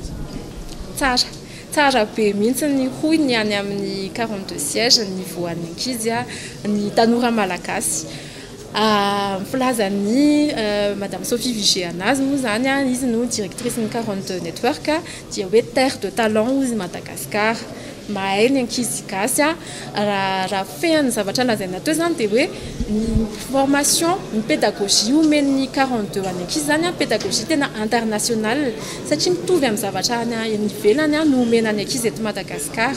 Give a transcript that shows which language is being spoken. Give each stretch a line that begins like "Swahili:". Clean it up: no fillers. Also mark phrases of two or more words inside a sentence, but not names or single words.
Malagasy: Tsara be mihitsy ny hoy ny any amin'ny 42 siège ny voan'ny ankizy ny tanora malagasy. Filazan'ny Madame Sophie Vigé anazy moa zany izy no directrice ny 42 network dia hoe
French: terre de talent
Malagasy: ozy Madagascar. Mahay ny ankizy gasy raha fehany zavatra lazaina teo zany dia hoe ny formation ny pédagogie omen'ny 42 any ankizy zany pédagogie tena internationale satria mitovy amin'ny zavatra any ivelany no omena any ankizy eto Madagascar.